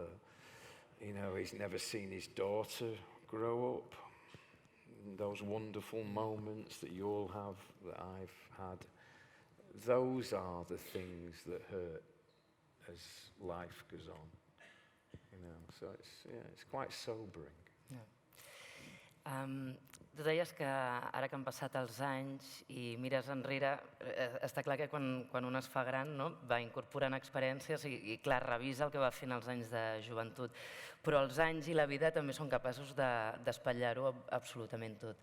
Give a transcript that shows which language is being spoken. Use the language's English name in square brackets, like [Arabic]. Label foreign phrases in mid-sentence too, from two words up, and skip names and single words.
[English] You know, he's never seen his daughter grow up. Those wonderful moments that you all have, that I've had, those are the things that hurt as life goes on. You know, so it's quite sobering. [Catalan] Tu deies que ara que han passat els anys i mires enrere, està clar que quan un es fa gran, no, va incorporant experiències i clar, revisa el que va fer en els anys de joventut. Però els anys i la vida també són capaços d'espatllar-ho absolutament tot.